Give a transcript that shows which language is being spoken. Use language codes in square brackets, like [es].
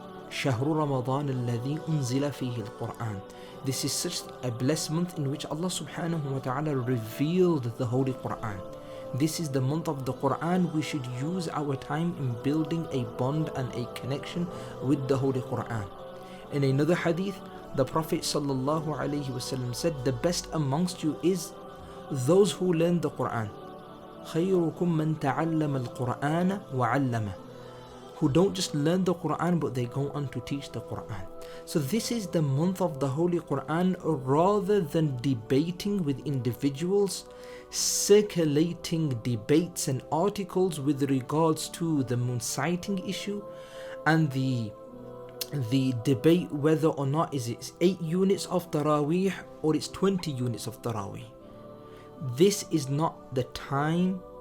[ar] شهر رمضان الذي أنزل فيه القرآن. [en] This is such a blessed month in which Allah subhanahu wa ta'ala revealed the Holy Quran. This is the month of the Quran. We should use our time in building a bond and a connection with the Holy Quran. In another hadith, the Prophet sallallahu alaihi wasallam said, the best amongst you is those who learn the Quran. [ar] خيركم من تعلم القرآن وعلمه. [en] Who don't just learn the Quran but they go on to teach the Quran. So this is the month of the Holy Quran. Rather than debating with individuals, circulating debates and articles with regards to the moon sighting issue and the debate whether or not is it 8 units of Taraweeh or it's 20 units of Taraweeh. This is not the time